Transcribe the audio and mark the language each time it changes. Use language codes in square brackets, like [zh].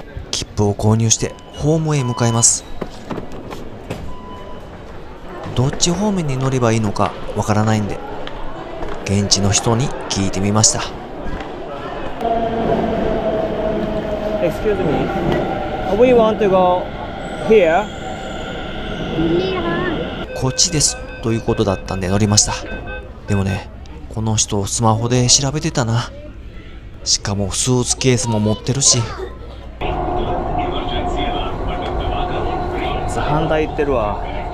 [ja] 切符を購入してホームへ向かいます。どっち方面に乗ればいいのかわからないんで、現地の人に聞いてみました。 [en] Excuse me, we want to go here. [ja] こっちですということだったんで乗りました。でもね、この人スマホで調べてたな。しかもスーツケースも持ってるし。反対行ってるわ。